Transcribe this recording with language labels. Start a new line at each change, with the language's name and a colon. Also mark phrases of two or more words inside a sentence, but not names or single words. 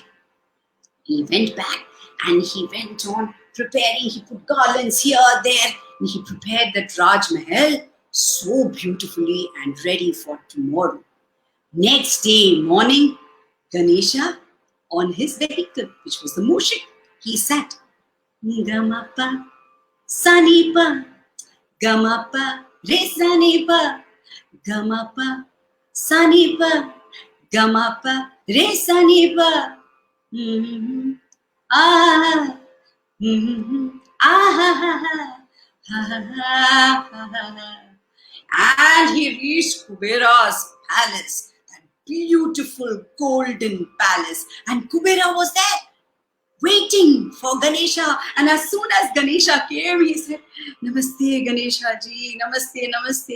English: He went back and he went on preparing. He put garlands here, there. And he prepared the Raj Mahal so beautifully and ready for tomorrow. Next day morning, Ganesha on his vehicle, which was the Mushik, he sat. Gamapa, Sanipa, Gamapa, re sa ni pa, ga ma pa, sa ni pa, ga ma pa, re sa ni pa. Ah, ah, ha, ha, ha, ha, ha, ha, ha. And he reached Kubera's palace, that beautiful golden palace. And Kubera was there, waiting for Ganesha. And as soon as Ganesha came, he said, "Namaste, Ganesha ji.
Hindi: Namaste, namaste.